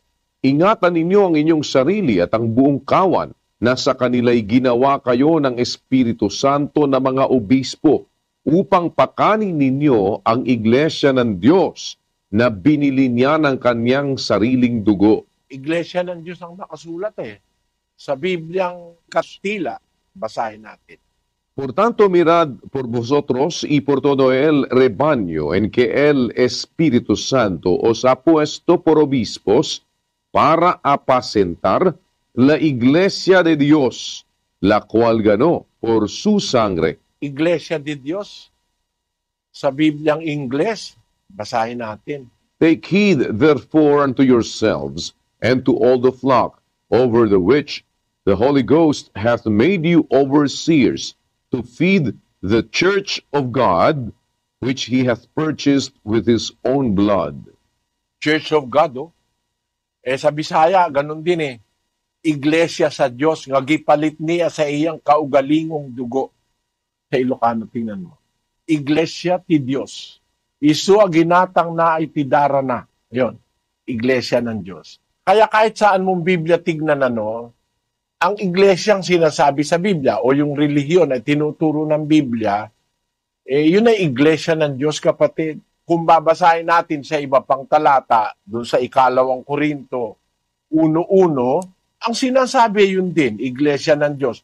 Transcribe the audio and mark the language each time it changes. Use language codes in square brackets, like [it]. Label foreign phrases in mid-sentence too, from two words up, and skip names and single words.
[tl] Ingatan ninyo ang inyong sarili at ang buong kawan na sa kanila'y ginawa kayo ng Espiritu Santo na mga obispo upang pakanin ninyo ang iglesia ng Diyos na binili niya ng kanyang sariling dugo. Iglesia ng Diyos ang nakasulat sa Bibliang Kastila. Basahin natin. [es] Por tanto, mirad por vosotros y por todo el rebaño en que el Espíritu Santo os ha puesto por obispos para apacentar la iglesia de Dios, la cual ganó por su sangre. Iglesia de Dios. [tl] Sa Bibliang Ingles, basahin natin. [en] Take heed therefore unto yourselves and to all the flock, over the which the Holy Ghost hath made you overseers, to feed the church of God, which he hath purchased with his own blood. Church of God, [tl] sa Bisaya, ganun din [ceb] Iglesia sa Diyos, nga gipalit niya sa iyang kaugalingong dugo. [tl] Sa Ilocano, tingnan mo. [ilo] Iglesia ti Diyos. Isu a ginatang na iti dara na. [tl] Yun. iglesia ng Diyos. Kaya kahit saan mong Biblia tignan ang iglesyang sinasabi sa Biblia o yung relihiyon ay tinuturo ng Biblia, yun ay iglesia ng Diyos, kapatid. Kung babasahin natin sa iba pang talata, doon sa 2 Korinto 1:1, ang sinasabi yun din, iglesia ng Diyos.